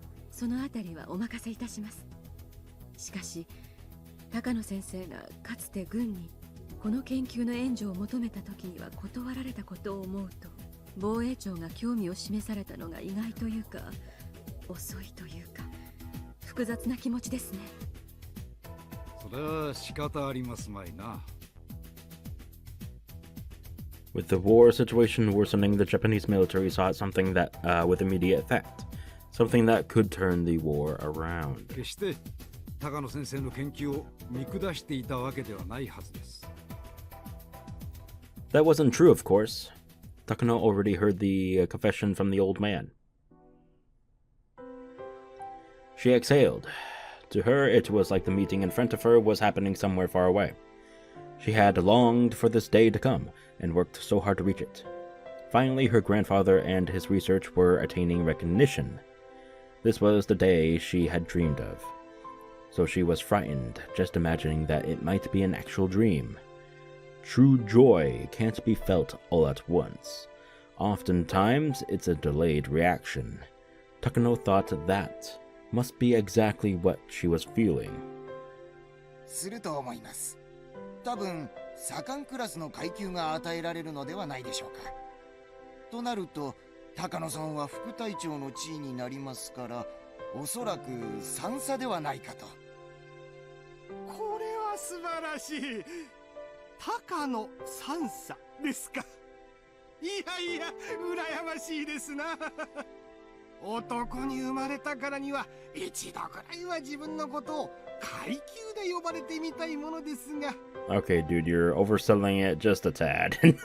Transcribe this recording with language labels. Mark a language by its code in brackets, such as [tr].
[ja] そのあたりはお任せいたします。しかし高野先生がかつて軍にこの研究の援助を求めた時には断られたことを思うと、防衛庁が興味を示されたのが意外というか遅いというか複雑な気持ちですね。それは仕方ありますまいな。 [en] With the war situation worsening, the Japanese military sought something that, with immediate effect. Something that could turn the war around. [ja] 決して高野先生の研究を見下していたわけではないはずです。 [en] That wasn't true, of course. Takano already heard the confession from the old man. She exhaled. To her, it was like the meeting in front of her was happening somewhere far away. She had longed for this day to come, and worked so hard to reach it. Finally, her grandfather and his research were attaining recognition. This was the day she had dreamed of. So she was frightened, just imagining that it might be an actual dream. True joy can't be felt all at once. Oftentimes, it's a delayed reaction. Takano thought that must be exactly what she was feeling. [ja] すると思います。多分左官クラスの階級が与えられるのではないでしょうか。となると高野さんは副隊長の地位になりますから、おそらく3差ではないかと。これは素晴らしい。高野3差ですか。いやいや羨ましいですな。男に生まれたからには一度くらいは自分のことを階級で呼ばれてみたいものですが。 [en] Okay, dude, you're overselling it just a tad.